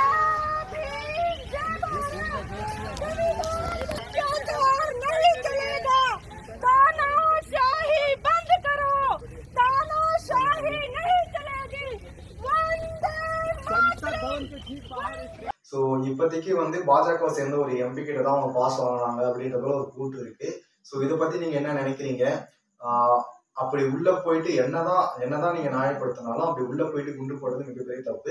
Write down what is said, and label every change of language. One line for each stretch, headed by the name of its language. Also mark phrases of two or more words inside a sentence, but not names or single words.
Hindi: नहीं चलेगा, तानाशाही बंद करो, तानाशाही नहीं चलेगी.
Tamil: ஸோ இப்போதைக்கு வந்து பாஜகவை சேர்ந்த ஒரு எம்பி கிட்ட தான் அவங்க பாஸ் வாங்கினாங்க அப்படின்ற போல ஒரு கூட்டு இருக்கு. ஸோ இதை பத்தி நீங்க என்ன நினைக்கிறீங்க? அப்படி உள்ள போயிட்டு என்னதான் நீங்க நியாயப்படுத்தினாலும் அப்படி உள்ள போயிட்டு குண்டு போடுறது மிகப்பெரிய தப்பு.